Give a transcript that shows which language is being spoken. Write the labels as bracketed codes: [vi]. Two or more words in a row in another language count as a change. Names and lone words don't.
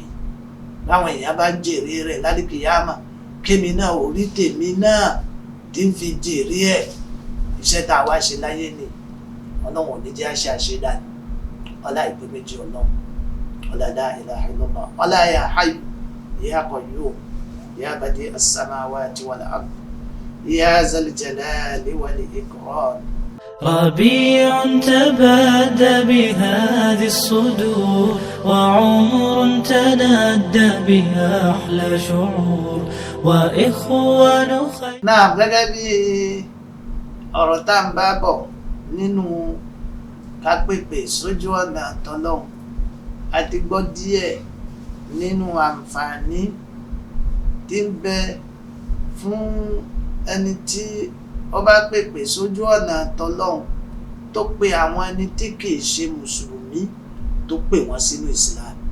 [yo] Báwọn èèyàn bá ń jèrè rẹ̀ lálìkìyámà, kémi náà ò rí tèmi náà tí ń fi jèrè ẹ̀. Iṣẹ́ tá a wá ṣe láyé ni Ọlọ́run ò ní jẹ́ àṣẹ àṣedànù. Ọlá ìpè méjì Ọlọ́run, ọlá [ar] لا إله إلا الله, ọlá يا حي يا قيوم يا بديع السماوات والأرض يا ذا الجلال والإكرام. ربيع تبادى بهذه الصدور وعمر تنادى بها أحلى شعور وإخوان خير. [yo] Náà gẹ́gẹ́ bí ọ̀rọ̀ tá ń bá bọ̀ nínú ká pèpè sójú ọ̀nà tọlọ́hun, a ti gbọ́ díẹ̀ nínú àǹfààní tí ń bẹ fún ẹni tí ó bá pèpè sójú ọ̀nà tọlọ́hun tó pe àwọn ẹni tí kìí ṣe mùsùlùmí tó pè wọ́n sínú Islam.